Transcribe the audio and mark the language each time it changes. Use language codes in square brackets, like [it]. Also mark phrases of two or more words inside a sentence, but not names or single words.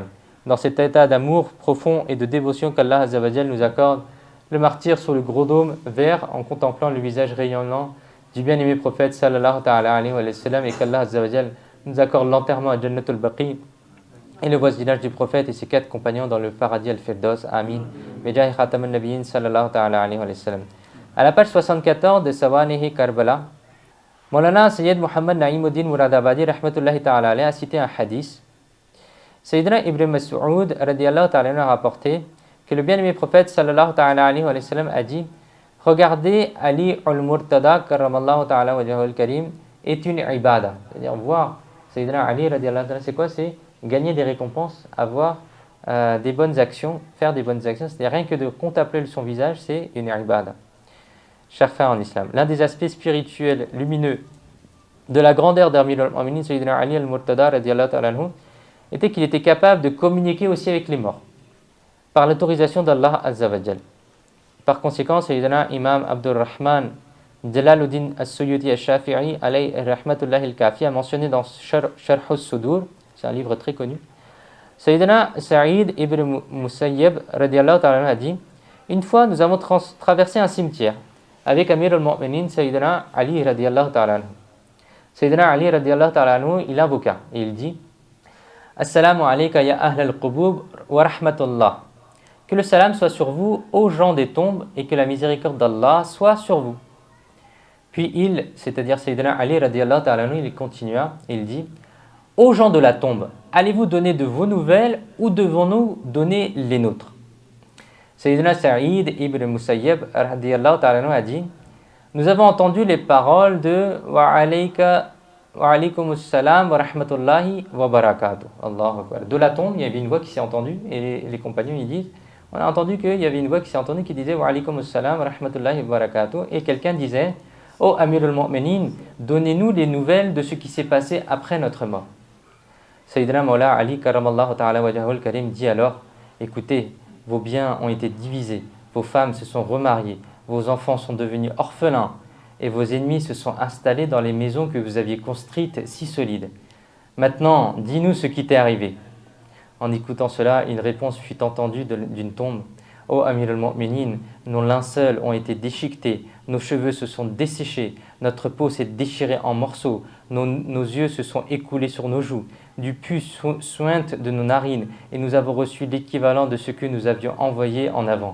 [fr] Dans cet état d'amour profond et de dévotion qu'Allah [ar] عز وجل [fr] nous accorde, le martyr sur le gros dôme vert en contemplant le visage rayonnant du bien-aimé prophète [ar] صلى الله تعالى عليه وسلم, [fr] et qu'Allah [ar] عز وجل [fr] nous accorde l'enterrement à Jannatul Baqi et le voisinage du prophète et ses 4 compagnons dans le paradis al-Firdaus. Amin. [ar] بجاه خاتم النبيين صلى الله تعالى عليه وسلم. [fr] À la page 74 de Sawanihi Karbala, Maulana Sayyid Muhammad Na'imuddin Muradabadi [ar] رحمة الله تعالى عليه [fr] a cité un hadith. Sayyidina Ibn Mas'ud [ar] رضي الله تعالى [fr] a rapporté que le bien-aimé prophète [ar] صلى الله تعالى عليه وسلم [fr] a dit: regardez Ali al-Murtada [ar] كرم الله تعالى وجهه الكريم [fr] est une ibada. C'est-à-dire voir Sayyidina Ali [ar] رضي الله تعالى, [fr] c'est quoi? C'est gagner des récompenses, avoir des bonnes actions, faire des bonnes actions. C'est-à-dire rien que de contempler son visage, c'est une ibada. Chers frères en islam, l'un des aspects spirituels lumineux de la grandeur d'Amir al-Mu'minin Sayyidina Ali al-Murtada [ar] رضي الله تعالى عنه [fr] était qu'il était capable de communiquer aussi avec les morts par l'autorisation d'Allah [ar] عز وجل. [fr] Par conséquent, Sayyidina Imam Abdul Rahman Jalaluddin as-Suyuti al-Shafi'i [ar] عليه رحمة الله الكافي [fr] a mentionné dans Sharh al-Sudur, c'est un livre très connu, Sayyidina Sa'id ibn Musayyib [ar] رضي الله تعالى [fr] a dit: une fois nous avons traversé un cimetière avec Amir al-Mu'minin Sayyidina Ali [ar] رضي الله تعالى عنه. [fr] Sayyidina Ali [ar] رضي الله تعالى عنه, [fr] il invoqua et il dit: [ar] السلام عليك يا أهل القبور ورحمة الله. [fr] Que le salam soit sur vous, ô gens des tombes, et que la miséricorde d'Allah soit sur vous. Puis il, c'est-à-dire Sayyidina Ali [ar] رضي الله تعالى عنه, [fr] il continua et il dit: ô gens de la tombe, allez-vous donner de vos nouvelles ou devons-nous donner les nôtres? Sayyidina Sa'id ibn Musayyib [ar] رضي الله تعالى عنه [fr] a dit: nous avons entendu les paroles de [ar] وعليكم السلام ورحمة الله وبركاته. الله أكبر. [fr] De la tombe, il y avait une voix qui s'est entendue et les compagnons ils disent: on a entendu qu'il y avait une voix qui s'est entendue qui disait [ar] وعليكم السلام ورحمة الله وبركاته, [fr] et quelqu'un disait: ô Amir al-Mu'minin, donnez-nous les nouvelles de ce qui s'est passé après notre mort. Sayyidina Mawla Ali [ar] كرم الله تعالى وجهه الكريم [fr] dit alors: écoutez, vos biens ont été divisés, vos femmes se sont remariées, vos enfants sont devenus orphelins et vos ennemis se sont installés dans les maisons que vous aviez construites si solides. Maintenant, dis-nous ce qui t'est arrivé. En écoutant cela, une réponse fut entendue d'une tombe: Ô Amir al-Mu'minin, nos linceuls ont été déchiquetés, nos cheveux se sont desséchés, notre peau s'est déchirée en morceaux, nos yeux se sont écoulés sur nos joues, du pus suinte de nos narines, et nous avons reçu l'équivalent de ce que nous avions envoyé en avant.